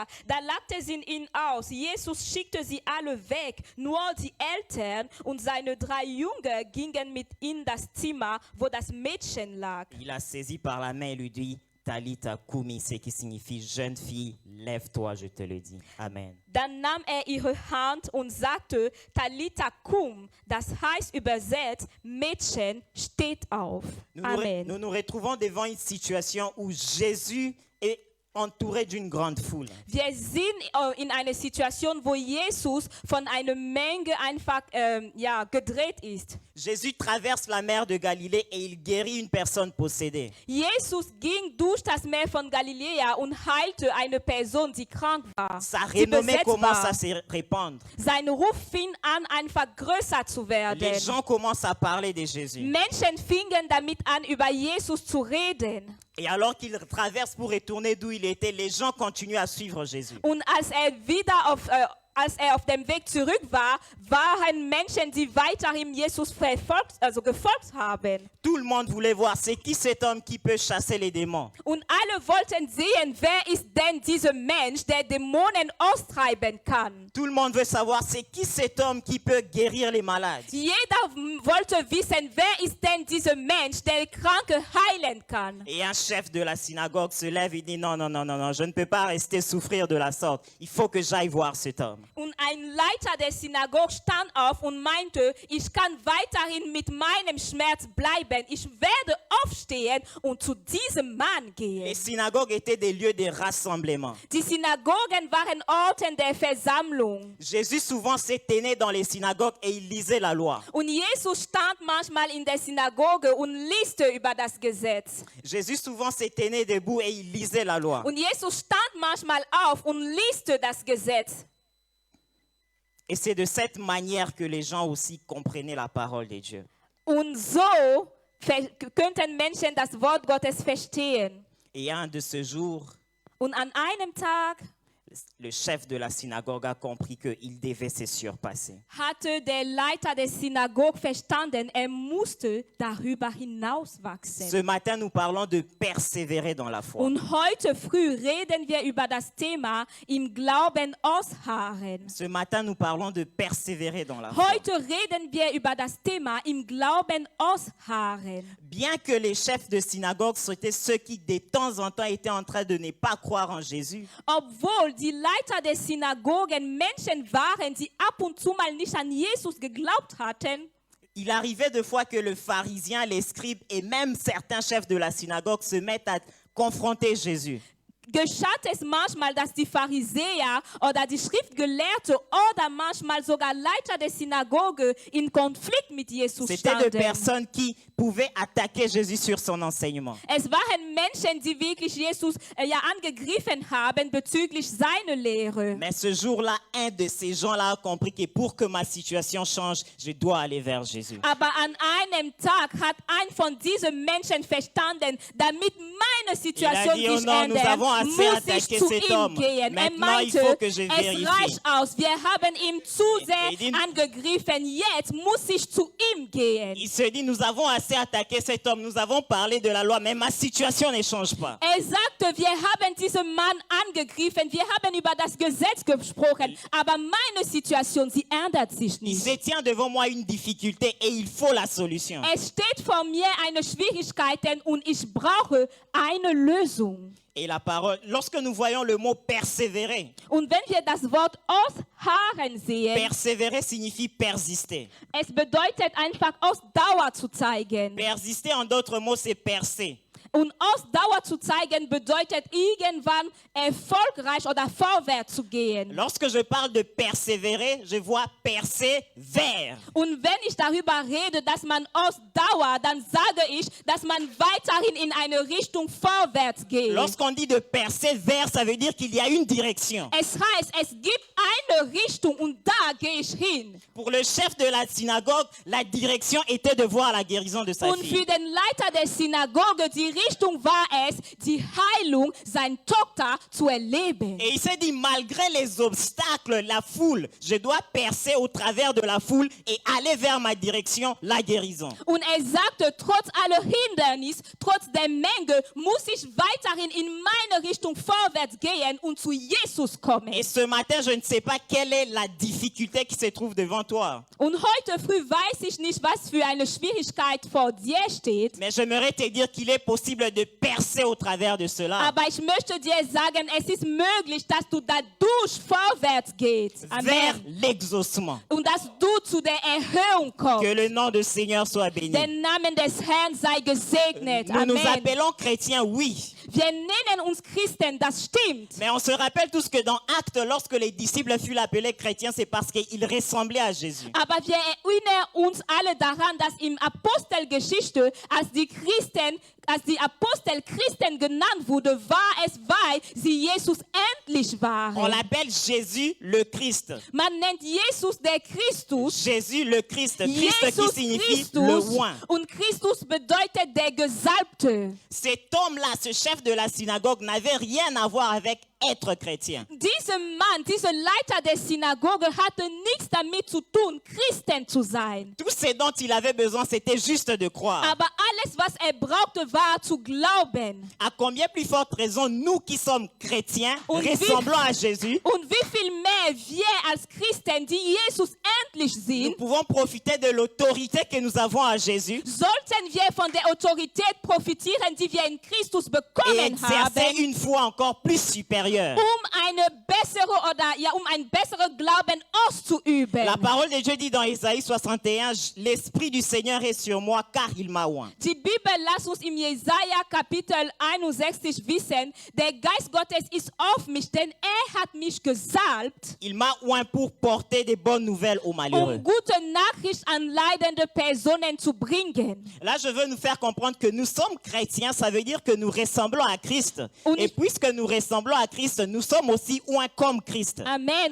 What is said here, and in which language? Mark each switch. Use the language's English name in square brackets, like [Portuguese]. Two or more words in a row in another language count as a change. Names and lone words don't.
[German] Da lachte sie ihn aus. Jesus schickte sie alle weg. Nur die Eltern und seine 3 Jünger gingen mit in das Zimmer, wo das Mädchen lag. [French] Il la saisit par la main et lui dit: [Aramaic] Talita Kumi, [French] ce qui signifie jeune fille, lève-toi, je te le dis. Amen. [German] Dann nahm ihre Hand und sagte, [Aramaic] Talita kum, [German] das heißt übersetzt, Mädchen, steht auf. Amen. [French] Nous nous retrouvons devant une situation où Jésus est entouré d'une grande foule. [German] Wir sind in einer Situation, wo Jesus von einer Menge einfach gedreht ist. [French] Jésus traverse la mer de Galilée et il guérit une personne possédée. [German] Jesus ging durch das Meer von Galiläa und heilte eine Person, die krank war. [French] Sa [German] die [French] renommée [German] besetzt [French] commence [German] war. [French] à se répandre. [German] Sein Ruf fing an, einfach größer zu werden. [French] Les gens commencent à parler de Jésus. [German] Menschen fingen damit an, über Jesus zu reden. [French] Et alors qu'il traverse pour retourner d'où il était, les gens continuent à suivre Jésus. [German] Und als wieder auf dem Weg zurück war, waren Menschen, die weiterhin Jesus gefolgt haben. [French] Tout le monde voulait voir, c'est qui cet homme qui peut chasser les démons. [German] Und alle wollten sehen, wer ist denn dieser Mensch, der Dämonen austreiben kann. [French] Tout le monde veut savoir, c'est qui cet homme qui peut guérir les malades. [German] Jeder wollte wissen, wer ist denn dieser Mensch, der Kranke heilen kann. [French] Et un chef de la synagogue se lève et dit: non, je ne peux pas rester souffrir de la sorte. Il faut que j'aille voir cet homme. [German] Und ein Leiter der Synagoge stand auf und meinte, ich kann weiterhin mit meinem Schmerz bleiben. Ich werde aufstehen und zu diesem Mann gehen. [French] Les synagogues étaient des lieux de rassemblement. [German] Die Synagogen waren Orten der Versammlung. [French] Jésus souvent se tenait dans les synagogues et il lisait la loi. [German] Und Jesus stand manchmal in der Synagoge und lieste über das Gesetz. [French] Jésus souvent se tenait debout et il lisait la loi. [German] Und Jesus stand manchmal auf und lieste das Gesetz. [French] Et c'est de cette manière que les gens aussi comprenaient la parole de Dieu. [German] Und so könnten Menschen das Wort Gottes verstehen. [French] Et un de ces jours, [German] Und an einem Tag, [French] le chef de la synagogue a compris qu'il devait se surpasser. [German] hatte der Leiter der Synagoge verstanden, musste darüber hinauswachsen. [French] Ce matin, nous parlons de persévérer dans la foi. [German] Und heute früh reden wir über das Thema im Glauben ausharren. [French] Ce matin, nous parlons de persévérer dans la foi. [German] Heute reden wir über das Thema im Glauben ausharren. [French] Bien que les chefs de synagogue étaient ceux qui, de temps en temps, étaient en train de ne pas croire en Jésus, [German] Obwohl die Leiter der Synagogen Menschen waren, die ab und zu mal nicht an Jesus geglaubt hatten, [French] il arrivait de fois que le pharisien, les scribes et même certains chefs de la synagogue se mettent à confronter Jésus. [German] geschah es manchmal, dass die Pharisäer oder die Schriftgelehrte oder manchmal sogar Leiter der Synagoge in Konflikt mit Jesus [French] C'était des [German] standen. [French] personnes qui pouvaient attaquer Jésus sur son enseignement. [German] Es waren Menschen, die wirklich Jesus angegriffen haben bezüglich seiner Lehre. [French] Mais ce jour-là, un de ces gens-là a compris que pour que ma situation change, je dois aller vers Jésus. [German] Aber an einem Tag hat ein von diesen Menschen verstanden, damit meine Situation [French] Il a dit, [German] sich [French] oh non, nous [German] ändert, [French] avons assez [German] muss ich [French] attaqué [German] zu [French] cet [German] ihm [French] homme. [German] gehen. [French] Maintenant, il [German] meinte, [French] faut que je [German] es [French] vérifie. [German] reicht aus, wir haben ihn zu sehr [French] Il dit- [German] angegriffen, jetzt muss ich zu ihm gehen. [French] Il se dit, nous avons assez attaqué cet homme, nous avons parlé de la loi, mais ma situation ne change pas. [German] Sagte, wir haben diesen Mann angegriffen, wir haben über das Gesetz gesprochen, aber meine Situation, sie ändert sich [French] Il [German] nicht. [French] se tient devant moi une difficulté et il faut la solution. [German] Es steht vor mir eine Schwierigkeit und ich brauche eine Lösung. [French] Et la parole, lorsque nous voyons le mot persévérer, [German] Und wenn wir das Wort ausharren sehen, [French] persévérer signifie persister. [German] es bedeutet einfach Ausdauer zu zeigen. [French] Persister, en d'autres mots, c'est percer. [German] Und Ausdauer zu zeigen bedeutet irgendwann erfolgreich oder vorwärts zu gehen. [French] Lorsque je parle de persévérer, je vois percer vers. [German] Und wenn ich darüber rede, dass man ausdauert, dann sage ich, dass man weiterhin in eine Richtung vorwärts geht. [French] Lorsqu'on dit de percer vers, ça veut dire qu'il y a une direction. [German] Es heißt, es gibt eine Richtung und da gehe ich hin. [French] Pour le chef de la synagogue, la direction était de voir la guérison de sa [German] Und [French] fille. [German] für den Leiter der Synagoge, die Richtung war es, die Heilung seiner Tochter zu erleben. [French] Et il s'est dit, malgré les obstacles, la foule, je dois percer au travers de la foule et aller vers ma direction, la guérison. [German] Und sagte, trotz aller Hindernisse, trotz der Menge, muss ich weiterhin in meine Richtung vorwärts gehen und zu Jesus kommen. [French] Et ce matin, je ne sais pas quelle est la difficulté qui se trouve devant toi. [German] Und heute früh weiß ich nicht, was für eine Schwierigkeit vor dir steht. [French] Mais j'aimerais te dire qu'il est possible de percer au travers de cela. [German] Aber ich möchte dir sagen, es ist möglich, dass du dadurch vorwärts gehst. [French] Vers Amen. l'exaucement. [German] Und dass du zu der Erhöhung kommst. [French] Que le nom du Seigneur soit béni. [German] Der Name des Herrn sei gesegnet. [French] Nous nous Amen. appelons chrétiens, oui. [German] Wir nennen uns Christen, das stimmt. [French] Mais on se rappelle tous que dans Actes, lorsque les disciples furent appelés chrétiens, c'est parce qu'ils ressemblaient à Jésus. [German] Aber wir erinnern uns alle daran, dass im Apostelgeschichte, als die Apostel Christen genannt wurde, war es, weil sie Jesus ähnlich [French] On [German] waren. [French] l'appelle Jésus le Christ. [German] Man nennt Jesus der Christus. [French] Jésus le Christ. Christ [German] Jesus [French] qui signifie le [German] Christus. [French] oint. [German] Und Christus bedeutet der Gesalbte. [French] Cet homme-là, ce chef de la synagogue, n'avait rien à voir avec être chrétien. [German] Dieser Mann, dieser Leiter der Synagoge hatte nichts damit zu tun, Christen zu sein. [French] Tout ce dont il avait besoin, c'était juste de croire. [German] Aber alles, was brauchte, war zu glauben. [French] À combien plus forte raison, nous qui sommes chrétiens, [German] Und [French] ressemblons à Jésus, [German] Und wie viel mehr wir als Christen, die Jesus ähnlich [French] nous [German] sind, [French] pouvons profiter de l'autorité que nous avons à Jésus [German] sollten wir von der Autorität profitieren, die wir in Christus [French] et [German] bekommen [French] exercer [German] haben, [French] une foi encore plus supérieure. [German] um ein besseres Glauben auszuüben. [French] La parole de Dieu dit dans Ésaïe 61, l'Esprit du Seigneur est sur moi car il m'a oint. [German] Die Bibel lässt uns im Jesaja Kapitel 61 wissen, der Geist Gottes ist auf mich, denn hat mich gesalbt, [French] Il m'a oint pour porter des bonnes nouvelles aux malheureux. [German] gute Nachricht an leidende Personen zu bringen. [French] Là, je veux nous faire comprendre que nous sommes chrétiens, ça veut dire que nous ressemblons à Christ. Et puisque nous ressemblons à Christ, nous sommes aussi oints comme Christ. Amen.